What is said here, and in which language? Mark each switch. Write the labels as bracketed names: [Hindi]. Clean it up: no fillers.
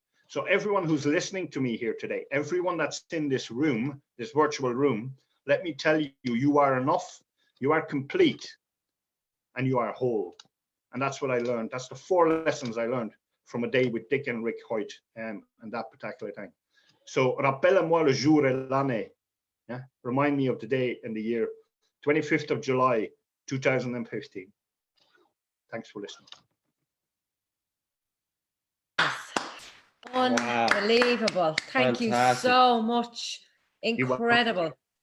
[English] So everyone who's listening to me here today, everyone that's in this room, this virtual room, let me tell you, you are enough, you are complete, and you are whole. And that's what I learned. That's the 4 lessons I learned from a day with Dick and Rick Hoyt and that particular time. [French] So, rappelle-moi le jour et l'année. [English] Yeah? Remind me of the day and the year, 25th of July, 2015. Thanks for listening. Unbelievable. Thank Fantastic. You so much. Incredible.